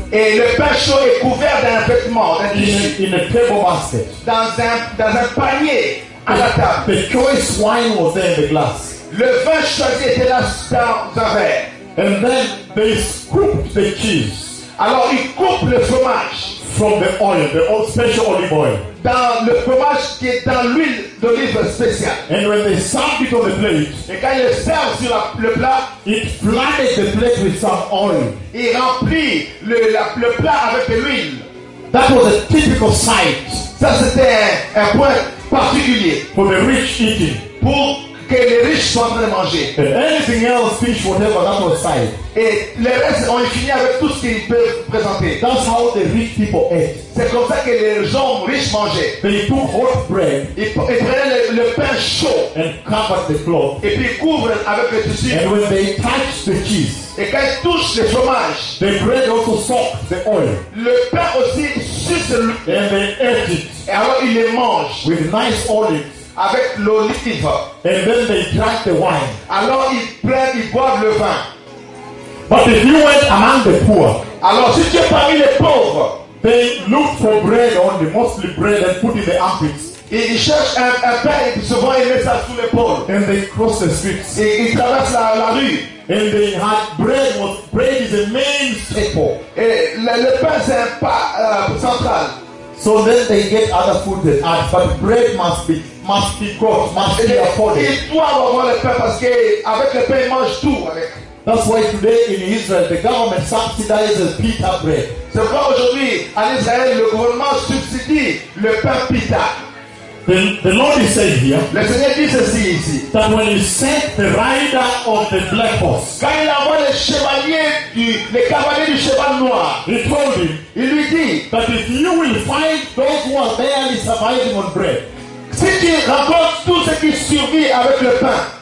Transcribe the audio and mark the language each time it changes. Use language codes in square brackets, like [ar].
[fr] Et le pain chaud est couvert d'un vêtement, d'un tissu. [en] In a table basket. [fr] Dans un panier à la table. [en] The choice wine was there in the glass. [fr] Le vin choisi était là dans un verre. [en] And then they scooped the cheese. [fr] Alors ils coupent le fromage. [en] From the oil, the old special olive oil. [fr] Dans le fromage qui est dans l'huile d'olive spéciale. [en] And when they served it on the plate. [fr] Et quand ils servent sur le plat, [en] it flooded the plate with some oil. [fr] Il remplit le plat avec de l'huile. [en] That was a typical sight. [fr] Ça c'était un point particulier. [en] For the rich eating. [fr] Pour que les riches sont en train de manger. [en] And anything else, fish, whatever, that was fine. [fr] Et le reste, on est fini avec tout ce qu'ils peuvent présenter. [en] That's how the rich people ate. [fr] C'est comme ça que les gens riches mangeaient. [en] But they took hot bread. [fr] Ils prenaient le pain chaud. [en] And covered the cloth. [fr] Et puis couvrent avec le tissu. [en] And when they touch the cheese. [fr] Et quand ils touchent le fromage. [en] The bread also soak the oil. [fr] Le pain aussi suce le. [en] And they ate it. [fr] Et alors ils les mangent. [en] With nice olives. [fr] avec l'olive. [en] And then they drank the wine. [fr] Alors ils boivent le vin. [en] But if you went among the poor, [fr] alors si tu es parmi les pauvres, [en] they look for bread only, mostly bread, and put in the armpits. [fr] Et ils cherchent un pain et souvent ils mettent ça sous l'épaule. [en] And they cross the streets. [fr] Et ils traversent la rue. [en] And they had bread. What bread is a main staple. [fr] Et le pain c'est un pas central. [en] So then they get other food they add, but bread must be cooked, must be afforded. [fr] Ils doivent avoir le pain parce qu'avec le pain ils mangent tout avec. [en] That's why today in Israel the government subsidizes pita bread. [fr] C'est pourquoi aujourd'hui en Israël le gouvernement subsidie le pain pita. [en] The Lord is saying here that when you set the rider of the black horse, [fr] quand il a vu le chevalier le cavalier du cheval noir, [en] he told him, [fr] il lui dit, [en] that if you will find those who are barely surviving on bread, [fr] si tu rencontres tout ce qui survit avec le pain,